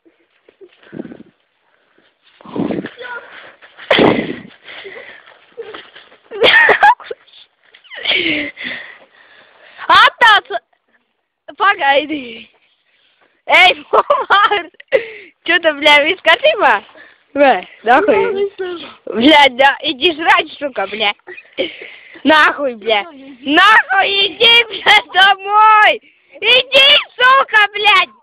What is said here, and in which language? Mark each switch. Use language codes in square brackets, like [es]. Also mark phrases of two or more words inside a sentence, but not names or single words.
[lv] Attāc! Pagaidi! Ej, Bomārs! [ru] Чё ты, бля, [lv] viss kārtībā? [ru] Бля, нахуй. Bļē, иди жрать, сука, бля. Нахуй, бля. Нахуй, иди, бля, домой! Иди, сука, блядь!